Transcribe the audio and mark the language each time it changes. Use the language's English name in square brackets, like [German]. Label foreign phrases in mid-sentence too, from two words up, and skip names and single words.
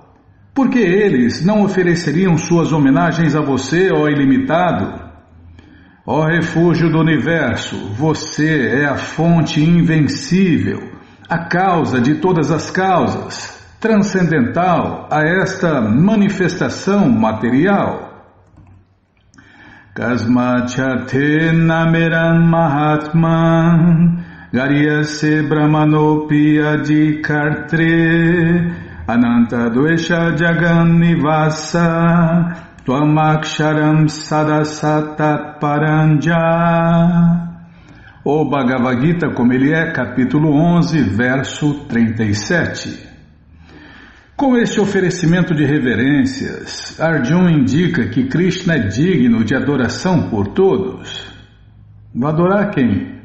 [Portuguese] Por que eles não ofereceriam suas homenagens a você, ó ilimitado? Ó refúgio do universo, você é a fonte invencível, a causa de todas as causas, transcendental a esta manifestação material. [Sanskrit] कस्माच्च ते नमेरन् महात्मन् गरीयसे ब्रह्मणोऽपि आदिकर्त्रे अनन्त देवेश जगन् निवास त्वमक्षरं सदसत्तत् परं यत्. [Portuguese] O Bhagavad Gita como ele é, capítulo 11, verso 37. Com este oferecimento de reverências, Arjuna indica que Krishna é digno de adoração por todos. Vou adorar quem?